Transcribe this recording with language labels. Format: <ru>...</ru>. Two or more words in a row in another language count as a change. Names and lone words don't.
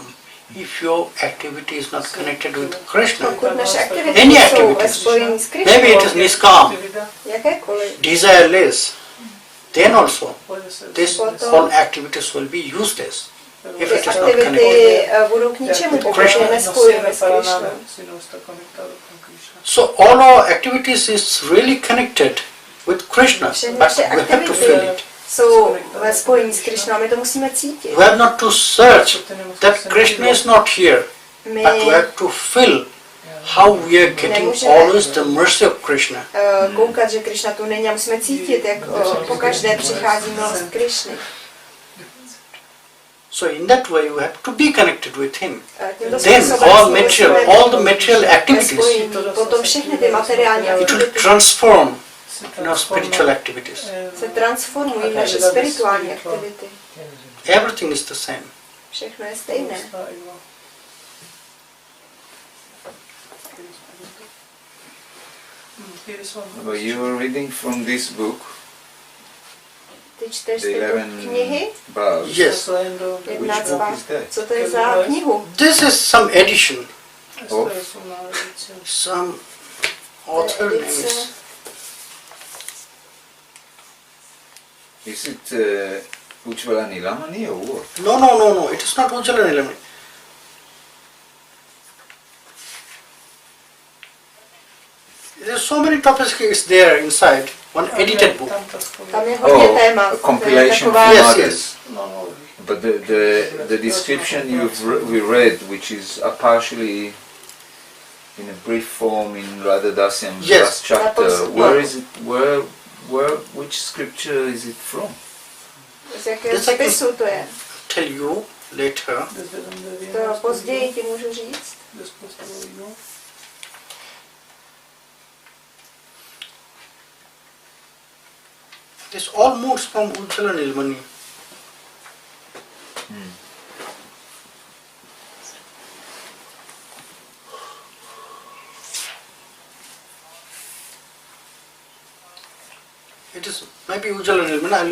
<en>If your activity is not connected with Krishna,</en> <cs>Pokud naše aktivity</cs> <en>any</en> <cs>jsou ve</cs> <en>activities,</en> <cs>spojení s</cs> <en>maybe it is</en> <cs>Krišnou,</cs> <en>niskam,</en> <cs>jakékoliv,</cs> <en>desireless, then also this</en> <cs>Potom-</cs> <en>all activities will be useless if</en> <cs>ty</cs> <en>it is not connected.</en> <cs>aktivity budou k ničemu, pokud je nespojíme s Krišnou.</cs> <en>So all our activities is really connected with Krishna,</en> <cs>Všechny</cs> <en>but</en> <cs>naše</cs> <en>we have to feel</en> <cs>aktivity</cs> <en>it.</en> <cs>jsou ve spojení s Krišnou a my to musíme cítit.</cs> <en>We have not to search that Krishna is not here,</en> <cs>My</cs> <en>but we have to feel how we are getting always the mercy of Krishna.</en> <cs>Koukat, že Krišna tu není a musíme cítit, jak pokaždé přichází milost Krišny.</cs> <en>So in that way we have to be connected with him.</en> <cs>Tímto</cs> <en>Then</en> <cs>způsobem</cs> <en>all</en> <cs>jsme</cs> <en>material,</en> <cs>ve</cs> <en>all the material</en> <cs>ve</cs> <en>activities,</en> <cs>spojení. Potom všechny ty materiální</cs> <en>it will</en> <cs>aktivity</cs> <en>transform in our spiritual activities.</en> <cs>se transformují v naše spirituální aktivity.</cs> <en>Everything is the same.</en> <cs>Všechno je stejné.</cs> <en>Well, you are reading from this book,</en> <cs>Ty čteš</cs> <en>the</en> <cs>tyto 11 knihy?</cs> <en>bars. Yes. Which 11 book báb. is that?</en> <cs>Co to je za knihu?</cs> <en>This is some edition. Of? Some author name is Is it Ujjvala Nilamani or what? no. It is not Ujjvala Nilamani. There are so many topics is there inside. One edited book.</en> <cs>Tam je hodně</cs> <en>Oh,</en> <cs>témat.</cs> <en>a compilation</en> <cs>To je</cs> <en>from Yes, others. yes. But the description we read, which is partially in a brief form in Radha Dasyam's Yes. last chapter, where is it? Which scripture is it from?</en> <cs>Z jakého</cs> <en>This I can-</en> <cs>spisu to je?</cs> <en>Tell you later.</en> <cs>To později ti můžu říct.</cs> <en>This all moves from Ujjvala Nilamani. It is maybe Ujjvala Nilamani.</en>